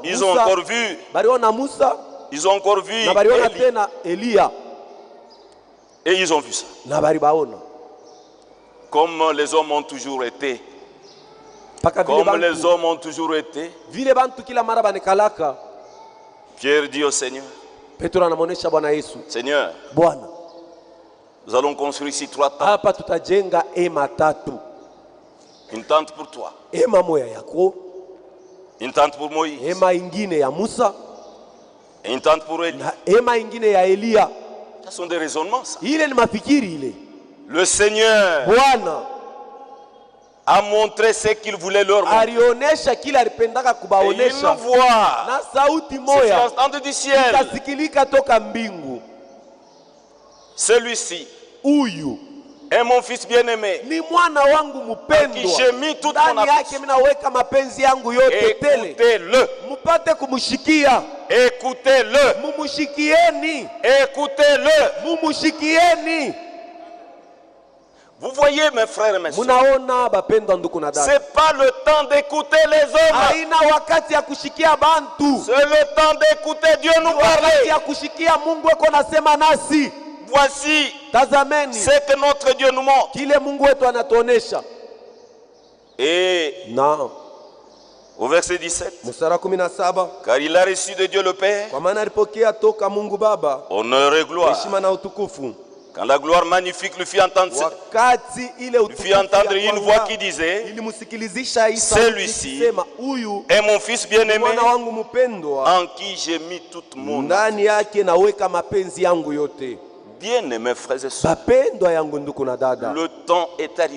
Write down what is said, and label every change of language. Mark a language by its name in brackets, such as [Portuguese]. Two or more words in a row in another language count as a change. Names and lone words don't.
[French] Ils ont [Swahili] Musa, [French] encore vu, [Swahili] baliona Musa [French] ils ont encore vu [Swahili] na baliona [French] Élie. [Swahili] tena Eliya [French] Et ils ont vu ça. [Swahili] na balibaona [French] Comme les hommes ont toujours été. [Swahili] mpaka [French] Comme les hommes ont toujours été. [Swahili] vile bantu kila mara banekalaka. [French] Pierre dit au Seigneur, [Swahili] Petro anamuonesha Bwana Yesu, [French] Seigneur, [Swahili] Bwana, [French] nous allons construire ici 3 tentes. [Swahili] hapa tutajenga hema tatu, [French] Une tente pour toi, [Swahili] hema moya yako, [French] une tente pour Moïse, [Swahili] hema ingine ya Musa [French] et une tente pour Élie. [Swahili] na hema ingine ya Eliya. [French] Ce sont des raisonnements, ça. [Swahili] Ile ni mafikiri ile. [French] Le Seigneur [Swahili] Bwana [French] a montré ce qu'il voulait leur montrer. [Swahili] alionesha kila alipendaka [French] Et une [Swahili] kubaonesha, [French] voix [Swahili] na sauti [French] s'est [Swahili] moya [French] entendue du ciel. [Swahili] ikasikilika toka mbingu, [French] Celui-ci [Swahili] huyu [French] est mon fils bien-aimé. [Swahili] ni mwana wangu [French] Qui j'ai [Swahili] mpendwa, [French] mis toute mon [Swahili] ndani yake [French] affection. [Swahili] mimi naweka mapenzi yangu yote tele, [French] Écoutez-le. [Swahili] mupate kumushikia. [French] Écoutez-le. [Swahili] Mumushikieni, [French] Écoutez-le. [Swahili] mumushikieni. [French] Vous voyez, mes frères et mes sœurs, [Swahili] Munaona bapendwa ndugu na dada, [French] c'est pas le temps d'écouter les hommes. [Swahili] haina wakati ya kushikia bantu, [French] C'est le temps d'écouter Dieu nous [Swahili] wakati [French] parler. [Swahili] ya kushikia Mungu eko nasema nasi. [French] Voici [Swahili] Tazameni [French] ce que notre Dieu nous montre. [Swahili] kile Mungu wetu anatuonesha. [French] Et [Swahili] Na [French] au verset 17, [Swahili] mstari wa 17, [French] car il a reçu de Dieu le Père [Swahili] kwa maana alipokea toka Mungu Baba [French] honneur et gloire, [Swahili] heshima na utukufu, [French] Quand la gloire magnifique lui fit entendre, une voix qui disait, celui-ci est mon fils bien-aimé en qui j'ai mis toute mon âme. Bien-aimés frères et sœurs, le temps est arrivé.